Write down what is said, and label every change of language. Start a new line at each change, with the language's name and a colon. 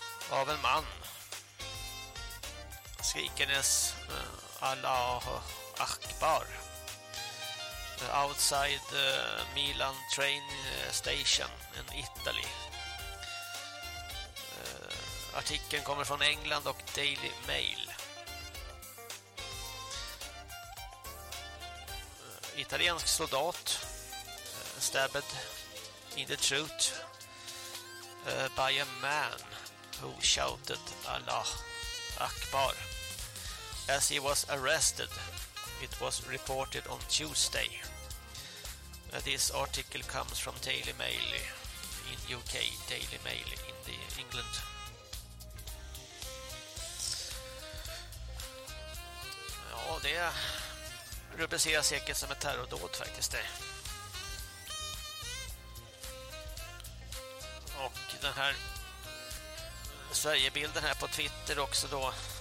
Swedish: av en man skrikandes
English: Allahu Akbar outside Milan train station in Italy.
Swedish: Artikeln kommer från England och Daily Mail. Italiensk soldat
English: stabbed in the throat by a man who shouted Allah Akbar as he was arrested. It was reported on Tuesday. This article comes from Daily Mail in UK, Daily Mail in the England.
Swedish: Ja, det rubriceras säkert som ett terrordåd faktiskt det. Och den här Sverigebilden här på Twitter också då.